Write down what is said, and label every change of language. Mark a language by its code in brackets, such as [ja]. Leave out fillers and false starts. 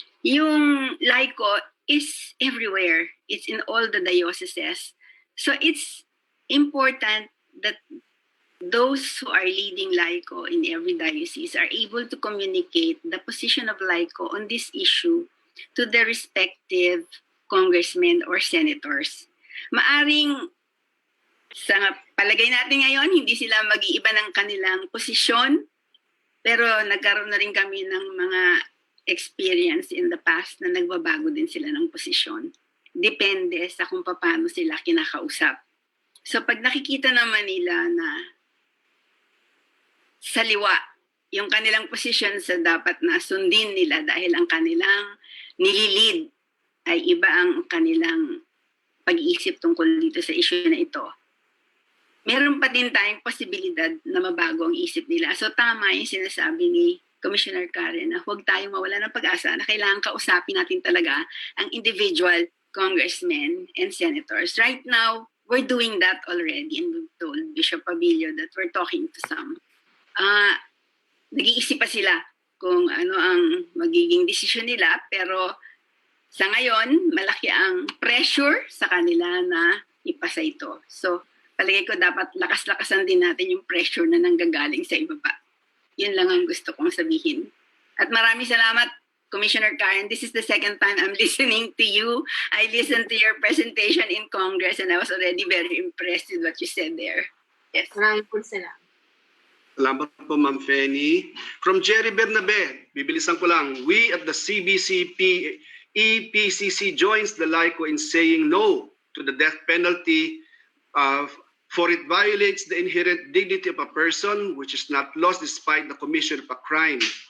[en] Yung Laiko is everywhere. It's in all the dioceses. So it's important that those who are leading Laiko in every diocese are able to communicate the position of Laiko on this issue to the respective congressmen or senators. [tl] Maaring sa palagay natin ngayon, hindi sila mag-iiba ng kanilang posisyon, pero nagkaroon na rin kami ng mga experience [en] in the past [tl] na nagbabago din sila ng posisyon. Depende sa kung paano sila kinakausap. So pag nakikita naman nila na saliwa yung kanilang posisyon sa dapat na sundin nila dahil ang kanilang nililid ay iba ang kanilang pag-iisip tungkol dito sa issue na ito, meron pa din tayong posibilidad na mabago ang isip nila. So tama yung sinasabi ni Commissioner Karen na huwag tayong mawala ng pag-asa na kailangan kausapin natin talaga ang [en] individual congressmen and senators. Right now, we're doing that already and we've told Bishop Pabilio that we're talking to some. [tl] Nag-iisip pa sila kung ano ang magiging desisyon nila, pero sa ngayon, malaki ang pressure sa kanila na ipasa ito. So, palagay ko dapat lakas-lakasan din natin yung pressure na nanggagaling sa ibaba. Yun lang ang gusto kong sabihin. At maraming salamat, Commissioner Karen. [en] This is the second time I'm listening to you. I listened to your presentation in Congress and I was already very impressed with what you said there. Yes. [tl] Maraming po salamat. Salamat po, Ma'am Fanny. [en] From Jerry Bernabe, [tl] bibilisan ko lang, [en] we at the CBCP EPCC joins the Laiko in saying no to the death penalty for it violates the inherent dignity of a person which is not lost despite the commission of a crime.